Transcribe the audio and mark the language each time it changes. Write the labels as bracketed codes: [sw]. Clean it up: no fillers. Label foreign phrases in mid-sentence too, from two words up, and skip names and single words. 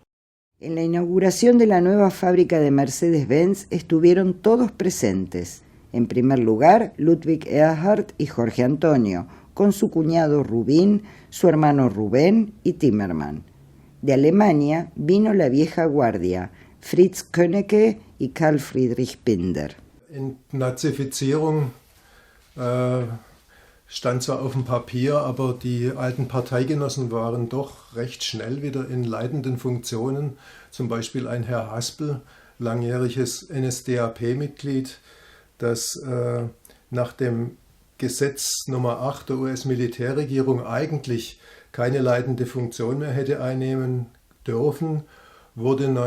[es] En la inauguración de la nueva fábrica de Mercedes-Benz estuvieron todos presentes. En primer lugar, Ludwig Erhard y Jorge Antonio, con su cuñado Rubín, su hermano Rubén y Timmermann. De Alemania vino la vieja guardia, Fritz Könnecke y Karl Friedrich Binder. [de] Entnazifizierung stand zwar auf dem Papier, aber die alten Parteigenossen waren doch recht schnell wieder in leitenden Funktionen. Zum Beispiel ein Herr Haspel, langjähriges NSDAP-Mitglied, das nach dem Gesetz Nummer 8 der US-Militärregierung eigentlich keine leitende Funktion mehr hätte einnehmen dürfen, wurde